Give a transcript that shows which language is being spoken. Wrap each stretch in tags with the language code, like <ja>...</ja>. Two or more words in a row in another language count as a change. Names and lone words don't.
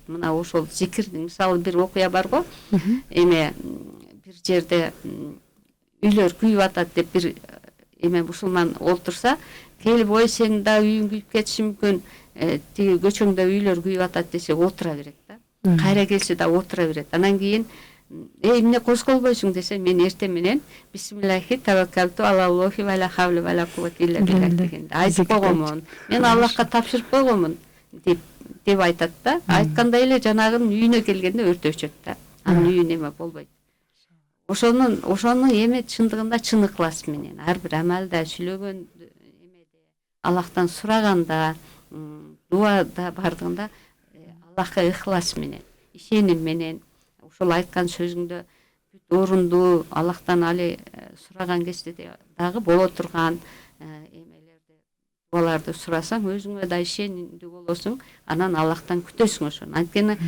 <ky>Мына ошол зикирдин мисалы бир окуя бар го. Эме бир жерде үйлөр күйүп атат деп бир эме мусулман олтурса, келип ой сенин да үйүң күйүп кетиши мүмкүн, тиги көчөңдө үйлөр күйүп атат десе отура берет да. Кайра келсе да отура берет. Анан кийин эмне козголбойсуң десе, мен эрте менен</ky> <ar>بسم الله توكلت على الله ولا حول ولا قوة إلا بالله</ar> <ky>дегенди айтып койгонмун. Мен Аллахка тапшырып койгонмун деп айтат да. Айткандай эле жанагынын үйүнө келгенде өртөө өчөт да. Анын үйүнө эме болбойт. Ошонун эме чындыгында чын ыклас менен ар бир амалда, сүйлөгөн эмеде, Аллахтан сураганда, дуада бардыгында Аллахка ыхлас менен, ишеним менен ошол айткан сөзүңдө бүт орундуу, Аллахтан али сураган кезде дагы боло турган эмелерди, дуаларды сурасаң, өзүңө да ишенимдүү болосуң, анан Аллахтан күтөсүң ошону.</ky>